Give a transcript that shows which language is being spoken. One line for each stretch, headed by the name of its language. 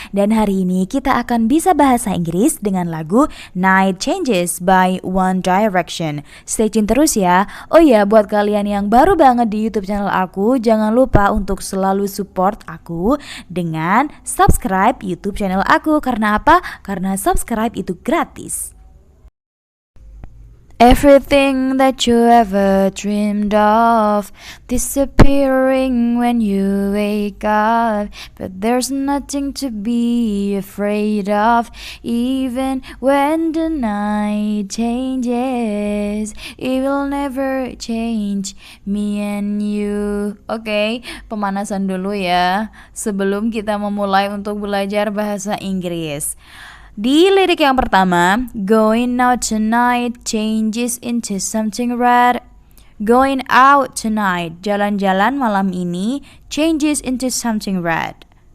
Indonesian: Dan hari ini kita akan bisa bahasa Inggris dengan lagu Night Changes by One Direction.
English: Stay tune
Indonesian: terus ya. Oh ya, buat kalian yang baru banget di YouTube channel aku, jangan lupa untuk selalu support aku dengan subscribe YouTube channel aku. Karena apa? Karena subscribe itu gratis.
English: Everything that you ever dreamed of disappearing when you wake up, but there's nothing to be afraid of. Even when the night changes, it will never change me and you.
Indonesian: Oke, pemanasan dulu ya sebelum kita memulai untuk belajar bahasa Inggris. Di lirik yang pertama,
English: going out tonight changes into something red. Going out tonight,
Indonesian: jalan-jalan malam ini,
English: changes into something red.